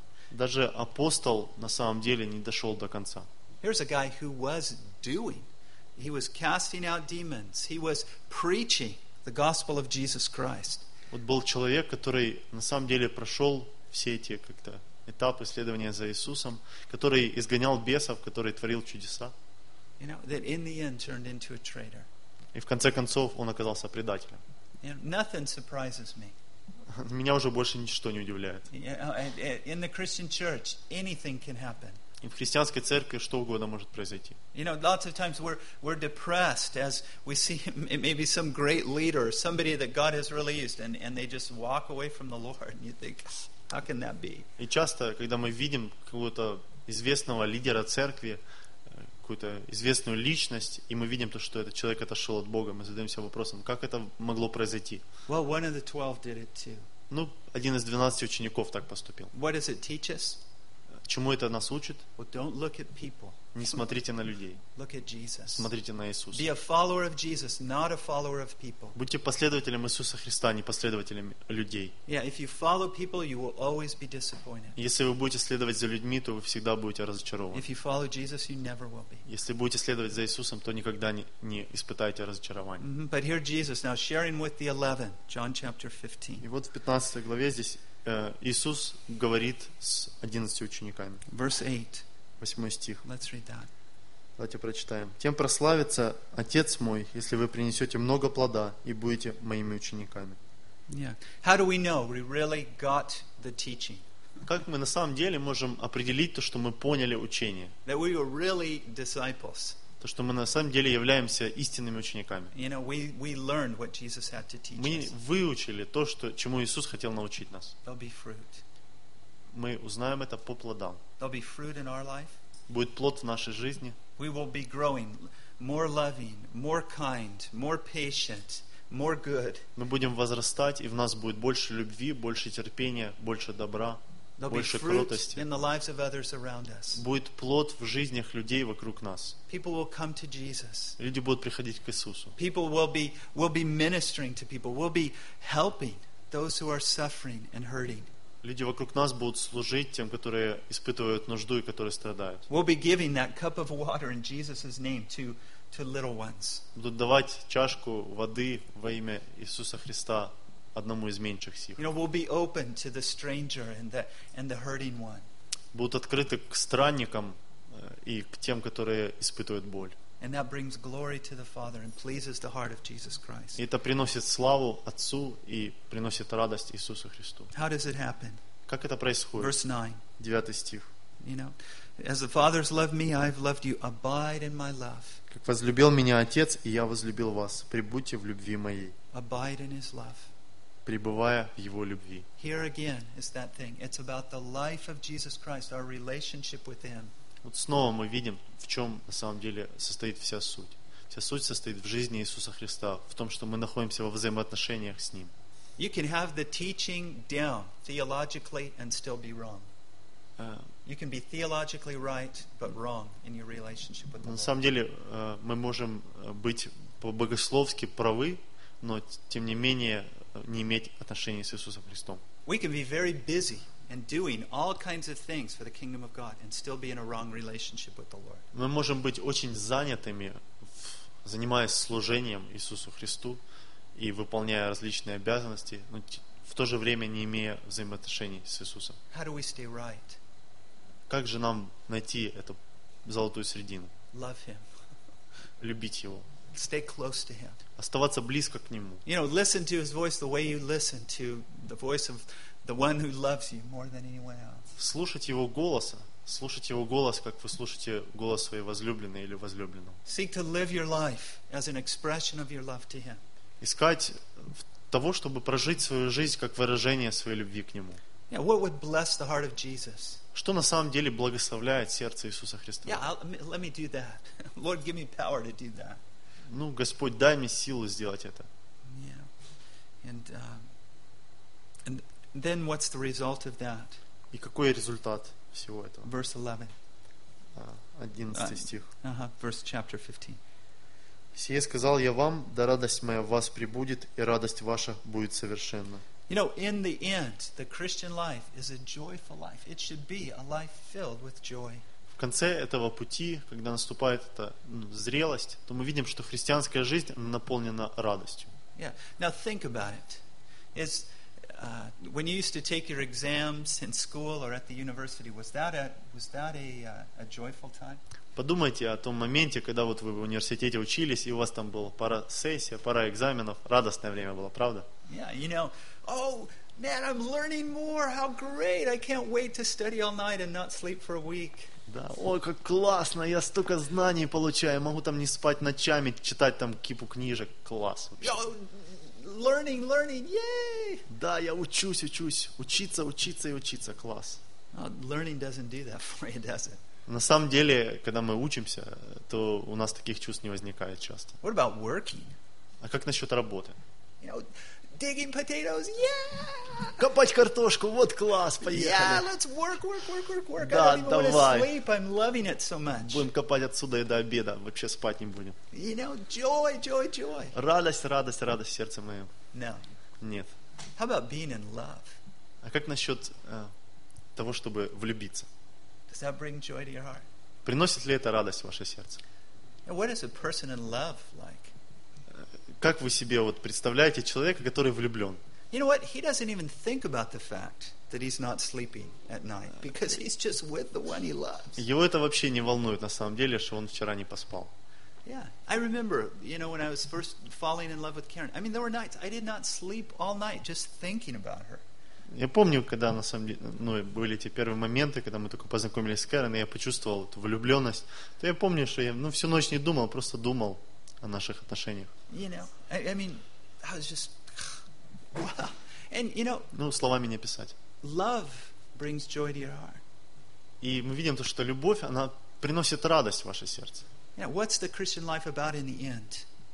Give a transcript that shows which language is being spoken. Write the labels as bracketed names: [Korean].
[Russian] Даже апостол на самом деле не дошел до конца. [English] Here's a guy who was doing. He was casting out demons. He was preaching the gospel of Jesus Christ. [Russian] Вот был человек, который на самом деле прошел все эти как-то этапы следования за Иисусом, который изгонял бесов, который творил чудеса. [English] You know, that in the end turned into a traitor. [Russian] И в конце концов он оказался предателем. [English] You know, nothing surprises me. [Russian] Меня уже больше ничто не удивляет. [English] In the Christian church, anything can happen. [Russian] И в христианской церкви что угодно может произойти. [English] You know, lots of times we're depressed as we see maybe some great leader, somebody that God has really used, and they just walk away from the Lord, and you think, how can that be? [Russian] И часто, когда мы видим какого-то известного лидера церкви, какую-то известную личность, и мы видим то, что этот человек отошел от Бога, мы задаемся вопросом, как это могло произойти? [English] Well, one of the 12 did it too. [Russian] Ну, один из 12 учеников так поступил. [English] What does it teach us? [Russian] Чему это нас учит? [English] Well, don't look at people. [Russian] Не смотрите на людей. [English] Look at Jesus. [Russian] Смотрите на Иисуса. [English] Be a follower of Jesus, not a follower of people. [Russian] Будьте последователем Иисуса Христа, не последователем людей. [English] Yeah, if you follow people, you will always be disappointed. [Russian] Если вы будете следовать за людьми, то вы всегда будете разочарованы. [English] If you follow Jesus, you never will be. [Russian] Если будете следовать за Иисусом, то никогда не испытаете разочарования. Mm-hmm. [English] But here Jesus now sharing with the 11, John chapter 15. [Russian] И вот в 15 главе здесь Иисус говорит с 11 учениками. [English] Verse 8. [Russian] 8 стих. [English] Let's read that. [Russian] Давайте прочитаем. «Тем прославится Отец Мой, если вы принесете много плода и будете моими учениками». Yeah. [English] How do we know we really got the teaching? [Russian] Как мы на самом деле можем определить то, что мы поняли учение? [English] That we were really disciples. [Russian] То, что мы на самом деле являемся истинными учениками. [English] You know, we learned what Jesus had to teach us. [Russian] Мы выучили то, что, чему Иисус хотел научить нас. [English] There'll be fruit. [Russian] Мы узнаем это по плодам. [English] There'll be fruit in our life. [Russian] Будет плод в нашей жизни. [English] We will be growing more loving, more kind, more patient. More good. [Russian] Мы будем возрастать, и в нас будет больше любви, больше терпения, больше добра, [English] There'll [Russian] больше [English] be fruit [Russian] кротости. [English] In the lives of others around us. [Russian] Будет плод в жизнях людей вокруг нас. [English] People will come to Jesus. Люди будут приходить к Иисусу. People will be ministering to people. We'll be helping those who are suffering and hurting. [Russian] Люди вокруг нас будут служить тем, которые испытывают нужду и которые страдают. [English] We'll be giving that cup of water in Jesus' name to little ones. [Russian] Будут давать чашку воды во имя Иисуса Христа одному из меньших сих. [English] You know, we'll be open to the stranger and the hurting one. [Russian] Будут открыты к странникам и к тем, которые испытывают боль. [English] And that brings glory to the Father and pleases the heart of Jesus Christ. [Russian] И это приносит славу Отцу и приносит радость Иисусу Христу. [English] How does it happen? [Russian] Как это происходит? [English] Verse 9. [Russian] 9 стих. [English] You know, as the Father has loved me, I have loved you. Abide in my love. [Russian] Как возлюбил меня Отец, и я возлюбил вас. Прибудьте в любви моей. [English] Abide in his love. [Russian] Пребывая в его любви. [English] Here again is that thing. It's about the life of Jesus Christ, our relationship with him. [Russian] Вот снова мы видим, в чем на самом деле состоит вся суть. Вся суть состоит в жизни Иисуса Христа, в том, что мы находимся во взаимоотношениях с Ним. [English] You can have the teaching down theologically and still be wrong. You can be theologically right, but wrong in your relationship with the Lord. [Russian] На самом деле, мы можем быть по-богословски правы, но тем не менее не иметь отношения с Иисусом Христом. [English] We can be very busy and doing all kinds of things for the kingdom of God and still be in a wrong relationship with the Lord. [Russian] Мы можем быть очень занятыми, занимаясь служением Иисусу Христу и выполняя различные обязанности, но в то же время не имея взаимоотношений с Иисусом. [English] How do we stay right? [Russian] Как же нам найти эту золотую середину? [English] Love him. [Russian] Любить его. [English] Stay close to him. [Russian] Оставаться близко к нему. [English] You know, listen to his voice the way you listen to the voice of the one who loves you more than anyone else. [Russian] Слушать его голос, как вы слушаете голос своей возлюбленной или возлюбленного. [English] Seek to live your life as an expression of your love to him. [Russian] Искать того, чтобы прожить свою жизнь как выражение своей любви к нему. [English] Yeah, what would bless the heart of Jesus? [Russian] Что на самом деле благословляет сердце Иисуса Христа? [English] Yeah, let me do that. Lord, give me power to do that. [Russian] Ну, Господь, дай мне силу сделать это. [English] Yeah. And then what's the result of that? [Russian] И какой результат всего этого? [English] Verse 11. [Russian] 11 стих. [English] Uh-huh. Verse chapter 15. [Russian] Сие сказал я вам, да радость моя в вас пребудет, и радость ваша будет совершенна. [English] You know, in the end, the Christian life is a joyful life. It should be a life filled with joy. [Russian] В конце этого пути, когда наступает эта зрелость, то мы видим, что христианская жизнь наполнена радостью. [English] Yeah. Now think about it. It's when you used to take your exams in school or at the university, was that a joyful time? [Russian] Подумайте о том моменте, когда вот вы в университете учились, и у вас там была пара сессий, пара экзаменов. Радостное время было, правда? [English] Yeah, you know, oh, man, I'm learning more. How great. I can't wait to study all night and not sleep for a week. [Russian] Да, ой, как классно. Я столько знаний получаю. Я могу там не спать ночами, читать там кипу книжек. Класс. [English] Yo, learning, yay! [Russian] Да, я учусь. Учиться. Класс. [English] No, learning doesn't do that for you, does it? [Russian] На самом деле, когда мы учимся, то у нас таких чувств не возникает часто. [English] What about working? [Russian] А как насчет работы? [English] You know, digging potatoes, yeah! [Russian] Копать картошку, вот класс, поехали! [English] Yeah, let's work. [Russian] Да, давай! [English] I don't even want to sleep, I'm loving it so much. [Russian] Будем копать отсюда и до обеда, вообще спать не будем. [English] You know, joy. [Russian] Радость в сердце моем. [English] No. [Russian] Нет. [English] How about being in love? [Russian] А как насчет того, чтобы влюбиться? [English] Does that bring joy to your heart? [Russian] Приносит ли это радость в ваше сердце? [English] What is a person in love like? [Russian] Как вы себе вот представляете человека, который влюблен? [English] You know what? He doesn't even think about the fact that he's not sleeping at night because he's just with the one he loves. [Russian] Его это вообще не волнует на самом деле, что он вчера не поспал. [English] Yeah, I remember, you know, when I was first falling in love with Karen. I mean, there were nights I did not sleep all night just thinking about her. [Russian] Я помню, когда на самом деле, ну, были те первые моменты, когда мы только познакомились с Карен, и я почувствовал эту влюбленность. То я помню, что я, ну, всю ночь не думал, просто думал о наших отношениях. [English] You know, I mean, I was just, wow. And you know, [Russian] ну, словами не описать. [English] Love brings joy to your heart. [Russian] И мы видим то, что любовь, она приносит радость в ваше сердце. [English] You know, what's the Christian life about in the end?